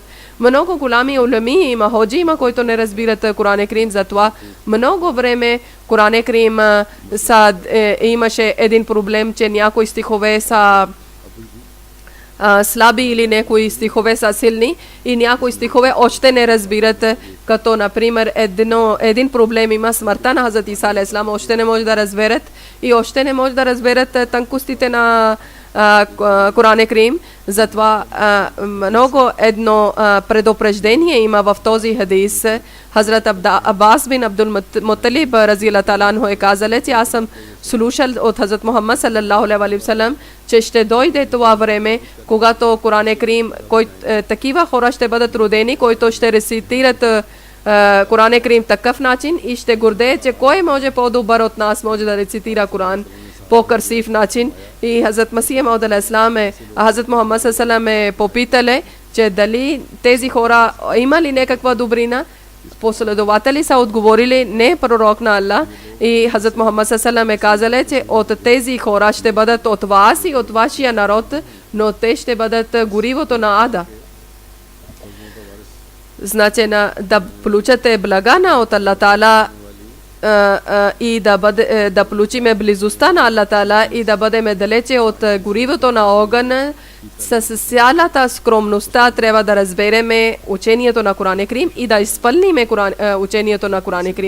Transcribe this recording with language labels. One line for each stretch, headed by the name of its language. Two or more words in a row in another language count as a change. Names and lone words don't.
Bulgarian: Много голями улеми има, ходжи има, които не разбират Коран Крим, затова много време Коран Крим имаше един проблем, че някои стихове са слаби или някои стихове са силни и някои стихове още не разбират, като например един проблем има смъртта на Хазрат Иса алейхиссалам, още не може да разберат и още не може да разберат тънкостите на Коран Крим. Затова много едно предупреждение има в този хадис. Хазрат Аббас бин Абдул Муталиб
Arabic: رضي الله تعالى عنه
Bulgarian: е казал, че аз съм слушал от Хазрат Мухаммад
Arabic: صلى الله عليه و سلم,
Bulgarian: че ще дойде това време, когато Коран Крим, такива хора ще бъдат родени, които ще рецитират Коран Крим такъв начин и ще гордее, че кой може по-добър от нас може да рецитира Коран по-красив начин. И Хазрат Масих Мауд алейхиссалам Хазрат Мухаммад
Arabic: صلى الله عليه و سلم
Bulgarian: попитали, че дали тези хора има ли някаква добрина. Последователи са отговорили не пророк на Аллах, и Хазрат Мухаммад
Arabic: صلى الله عليه و سلم
Bulgarian: казали, че от тези хора ще бъдат от вас и от вашия народ, но те ще бъдат горивото на ада. Значи да получате блага от Аллах Таала и да получиме близостта на Аллах Таала и да бъдем далече от горивото на огън, с цялата скромността трябва да разбереме учението на Коран Крим и да изпълниме учението на Коран Крим.